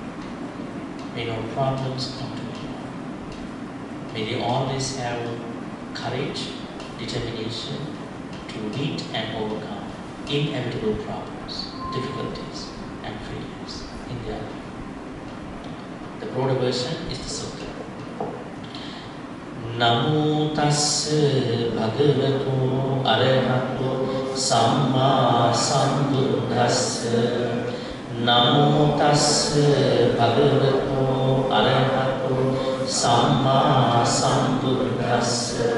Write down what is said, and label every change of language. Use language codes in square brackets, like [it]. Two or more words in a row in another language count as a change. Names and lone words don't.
[en] May no problems come to anyone. May they always have courage, determination to meet and overcome inevitable problems, difficulties, and failures in their life. The broader version is the sutta. [pi] Namo tassa bhagavato arahato samma sambuddhassa. Namo tassa bhagavato arahato samma sambuddhassa.